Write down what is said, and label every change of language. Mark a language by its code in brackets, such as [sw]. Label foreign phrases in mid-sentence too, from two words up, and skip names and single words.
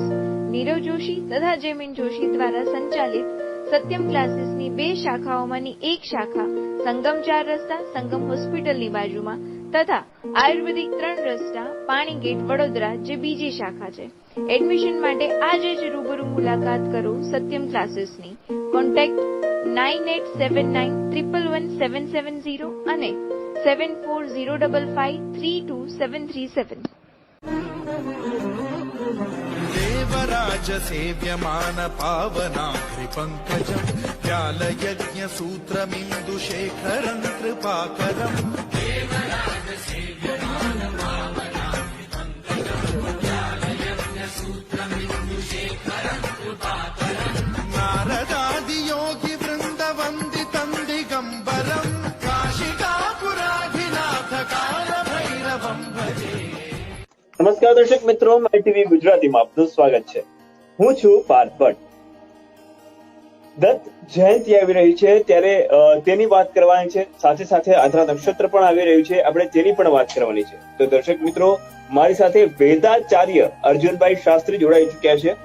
[gu] નીરવ જોશી તથા જેમિન જોશી દ્વારા સંચાલિત સત્યમ ક્લાસીસની 2 શાખાઓમાંની એક શાખા સંગમ 4 રસ્તા સંગમ હોસ્પિટલની બાજુમાં તથા આયુર્વેદિક 3 રસ્તા પાણી ગેટ વડોદરા જે બીજી શાખા છે. એડમિશન માટે આજે જ રૂબરૂ મુલાકાત કરો સત્યમ ક્લાસીસની. કોન્ટેક્ટ 9879111770 અને 7405532737. [sa] देवराज सेव्यमान पावनाग्रि पंकजं व्यालयज्ञ सूत्रमिन्दु शेखरं कृपाकरं. देवराज सेव्यमान पावनाग्रि पंकजं व्यालयज्ञ सूत्रमिन्दु शेखरं कृपाकरं. नारदादि योगी वृंद वंदितं दिगंबरं काशिकापुराधिनाथ काल भैरवं भजे. [gu] નમસ્કાર દર્શક મિત્રો, માય ટીવી ગુજરાતીમાં આપનું સ્વાગત છે. હું છું પાર્થ ભટ્ટ. દત્ત જયંતિ આવી રહી છે ત્યારે તેની વાત કરવાની છે, સાથે સાથે આંધ્રા નક્ષત્ર પણ આવી રહ્યું છે, આપણે તેની પણ વાત કરવાની છે. તો દર્શક મિત્રો, મારી સાથે વેદાચાર્ય અર્જુનભાઈ શાસ્ત્રી જોડાઈ ચુક્યા છે.